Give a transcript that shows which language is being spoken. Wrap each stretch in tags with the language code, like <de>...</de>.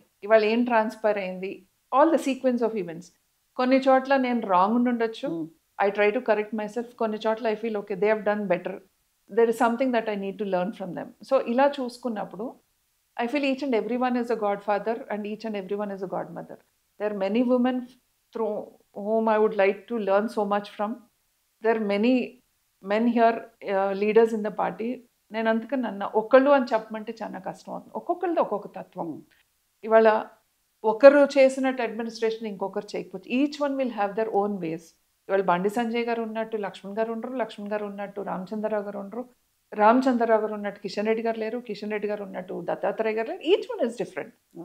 <te>ఇవాళ ఏం ట్రాన్స్ఫర్ అయింది,</te> <en>All the sequence of events.</en> <te>కొన్ని చోట్ల నేను రాంగ్ ఉండొచ్చు,</te> <en>I try to correct myself.</en> <te>కొన్ని చోట్ల</te> <en>I feel okay they have done better, there is something that I need to learn from them. So</en> <te>ఇలా చూసుకున్నప్పుడు</te> <en>I feel each and every one is a godfather and each and every one is a godmother. There are many women through whom I would like to learn so much from. There are many men here, leaders in the party.</en> <te>నేను అందుకని నన్ను ఒకళ్ళు అని చెప్పమంటే చాలా కష్టం అవుతుంది. ఒక్కొక్కరిది ఒక్కొక్క తత్వం. ఇవాళ ఒకరు చేసినట్టు అడ్మినిస్ట్రేషన్ ఇంకొకరు చేయకపోవచ్చు.</te> <en>Each one will have their own ways.</en> <te>ఇవాళ బండి సంజయ్ గారు ఉన్నట్టు లక్ష్మణ్ గారు ఉండరు, లక్ష్మణ్ గారు ఉన్నట్టు రామచంద్రరావు గారు ఉండరు, రామచంద్రరావు గారు ఉన్నట్టు కిషన్ రెడ్డి గారు లేరు, కిషన్ రెడ్డి గారు ఉన్నట్టు దత్తాత్రేయ గారు లేరు.</te> <en>Each one is different.</en>